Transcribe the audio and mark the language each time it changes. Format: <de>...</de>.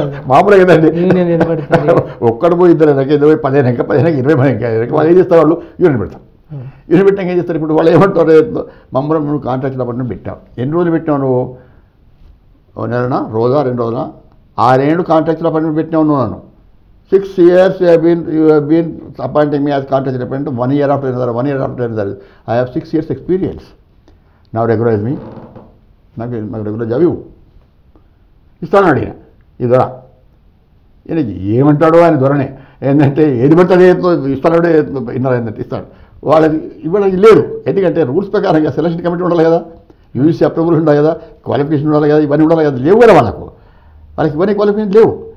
<te>మామూలుగా కదండి, ఒక్కడు పోయి ఇద్దరు అయినాక 15 20 మంది వాళ్ళు ఏం చేస్తారు, వాళ్ళు యూనిట్ పెడతారు. యూనిట్ పెట్టాక ఏం చేస్తారు, ఇప్పుడు వాళ్ళు ఏమంటారు, మమ్మల్ని నువ్వు కాంట్రాక్చువల్ అపాయింట్మెంట్ పెట్టావు, ఎన్ని రోజులు పెట్టావు నువ్వు, 1 నెలనా, రోజా, 2 రోజులా, 6 ఏళ్ళు కాంట్రాక్చువల్ అపాయింట్మెంట్ పెట్టినావు నువ్వు.</te> <en>నన్ను 6 years you have been appointing me as contractual appointment, 1 year after another, 1 year after another. I have 6 years experience. Now regularize me.</en> <te>నాకు రెగ్యులర్ జాబ్ ఇస్తాను అడిగిన ఈ దొర. ఈయనకి ఏమంటాడో ఆయన దొరనే, ఏంటంటే ఏది పడితే ఇస్తాడు, ఇన్నారు ఏంటంటే ఇస్తాడు. వాళ్ళకి ఇవ్వడానికి లేదు, ఎందుకంటే రూల్స్ ప్రకారంగా సెలక్షన్ కమిటీ ఉండాలి కదా, యూజీసీ అప్రూవల్ ఉండాలి కదా, క్వాలిఫికేషన్ ఉండాలి కదా, ఇవన్నీ ఉండాలి కదా, లేవు కదా వాళ్ళకి ఇవన్నీ క్వాలిఫికేషన్ లేవు.</te>